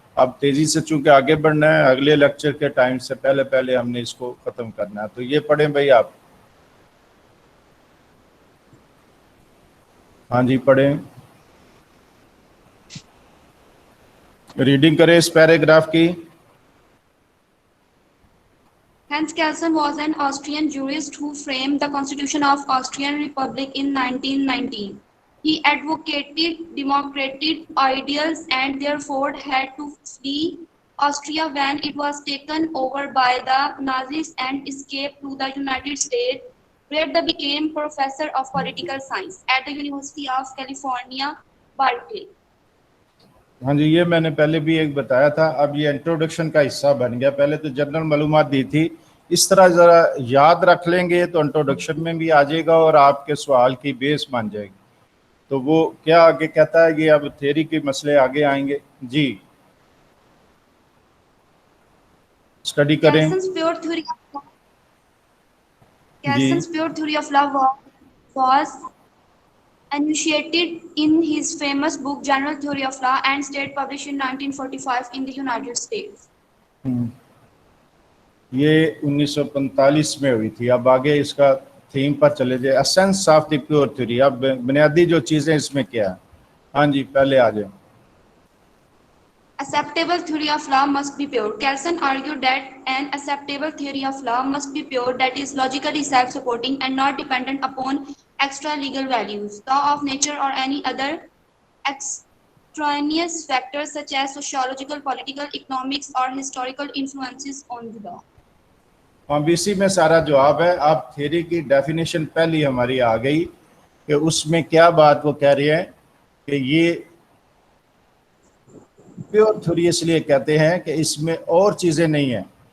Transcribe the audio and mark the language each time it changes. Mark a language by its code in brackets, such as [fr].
[hi] अब तेज़ी से चूंकि आगे बढ़ना है, अगले लेक्चर के टाइम से पहले पहले हमने इसको ख़त्म करना है। तो ये पढ़ें भाई आप। हाँ जी, पढ़ें, रीडिंग करें इस पैराग्राफ की। [en] Hans Kelsen was an Austrian jurist who framed the Constitution of Austrian Republic in 1919. He advocated democratic ideals and therefore had to flee Austria when it was taken over by the Nazis and escape to the United States, where he became professor of political science at the University of California, Berkeley. [hi] हाँ जी, ये मैंने पहले भी एक बताया था। अब ये इंट्रोडक्शन का हिस्सा बन गया, पहले तो जनरल मालूमात दी थी। इस तरह ज़रा याद रख लेंगे तो इंट्रोडक्शन में भी आ जाएगा और आपके सवाल की बेस बन जाएगी। तो वो क्या आगे कहता है, ये अब थ्योरी के मसले आगे आएंगे जी, स्टडी करें [en] Kelson's pure theory of [hi] ji. [en] Kelson's pure theory of love was enunciated in his famous book General Theory of Law and State, published in 1945 in the United States. [hi] ये 1945 में हुई थी। अब आगे इसका थीम पर चले जाए, [en] Essence of the pure theory. [hi] अब बुनियादी जो चीज़ें इसमें क्या है। हाँ जी, पहले आ जाए। [en] Acceptable theory of law must be pure. Kelsen argued that an acceptable theory of law must be pure, that is logically self-supporting and not dependent upon extra legal values, law of nature or any other extraneous factors such as sociological, political, economics or historical influences on the law. [hi] अब इसी में सारा जवाब है। अब theory की definition पहली हमारी आ गई कि उसमें क्या बात वो कह रहे हैं कि ये प्योर थ्योरी इसलिए कहते हैं कि इसमें और चीज़ें नहीं हैं।